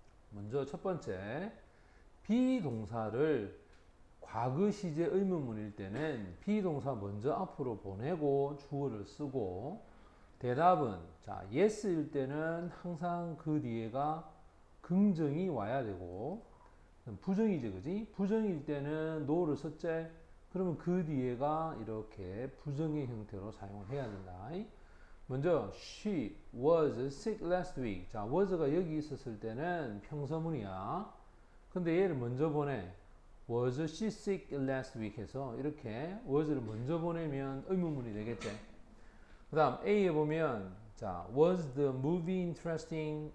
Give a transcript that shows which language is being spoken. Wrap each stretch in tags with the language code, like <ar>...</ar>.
<ko>먼저 첫 번째, 비동사를 과거 시제 의문문일 때는 비동사 먼저 앞으로 보내고 주어를 쓰고, 대답은 자 yes일 때는 항상 그 뒤에가 긍정이 와야 되고, 부정이지, 그지? 부정일 때는 no를 썼지? 그러면 그 뒤에가 이렇게 부정의 형태로 사용을 해야 된다. 먼저</ko> <en>she was sick last week.</en> <ko>자, was가 여기 있었을 때는 평서문이야. 근데 얘를 먼저 보내.</ko> <en>was she sick last week</en> <ko>해서 이렇게 was를 먼저 보내면 의문문이 되겠지. 그 다음 A에 보면 자,</ko> <en>was the movie interesting?</en>